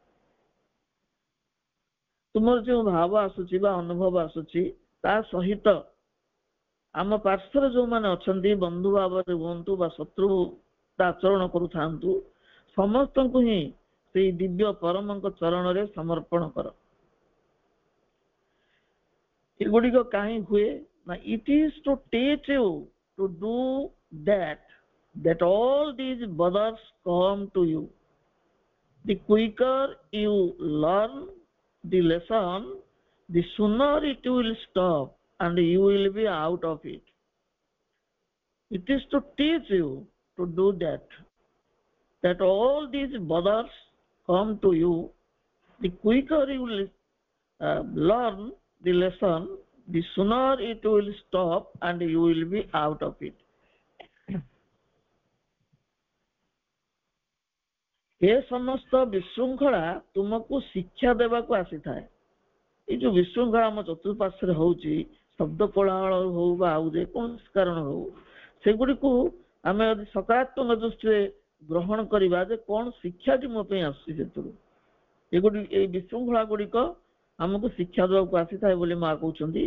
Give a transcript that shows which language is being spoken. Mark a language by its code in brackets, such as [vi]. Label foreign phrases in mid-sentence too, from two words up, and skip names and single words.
[or] ତୁମର ଯେଉଁ ଭାବ ଆସୁଛି ବା ଅନୁଭବ ଆସୁଛି ତା ସହିତ ଆମ ପାର୍ଶ୍ୱରେ ଯେଉଁମାନେ ଅଛନ୍ତି ବନ୍ଧୁ ଭାବରେ ହୁଅନ୍ତୁ ବା ଶତ୍ରୁ ଆଚରଣ କରୁଥାନ୍ତୁ, ସମସ୍ତଙ୍କୁ ହିଁ ସେଇ ଦିବ୍ୟ ପରମଙ୍କ ଚରଣରେ ସମର୍ପଣ କର। ଏଗୁଡ଼ିକ କାହିଁ ହୁଏ ନା [en] it is to teach you to do that all these bothers come to you. The quicker you learn the lesson, the sooner it will stop and you will be out of it. It is to teach you to do that all these bothers come to you. The quicker you will learn the lesson, the sooner it will stop and you will be out of it. [or] ଏ ସମସ୍ତ ବିଶୃଙ୍ଖଳା ତୁମକୁ ଶିକ୍ଷା ଦେବାକୁ ଆସିଥାଏ। ଏଇ ଯୋଉ ବିଶୃଙ୍ଖଳା ଆମ ଚତୁଃପାର୍ଶ୍ୱରେ ହଉଛି, ଶବ୍ଦ କୋଳାହଳ ହଉ ବା ଆଉ ଯେକୌଣସି କାରଣ ହଉ, ସେଗୁଡ଼ିକୁ ଆମେ ଯଦି ସକାରାତ୍ମକ ଦୃଷ୍ଟିରେ ଗ୍ରହଣ କରିବା ଯେ କଣ ଶିକ୍ଷାଟି ମୋ ପାଇଁ ଆସୁଛି ସେଥିରୁ, ଏଇ ବିଶୃଙ୍ଖଳା ଗୁଡ଼ିକ ଆମକୁ ଶିକ୍ଷା ଦେବାକୁ ଆସିଥାଏ ବୋଲି ମା କହୁଛନ୍ତି।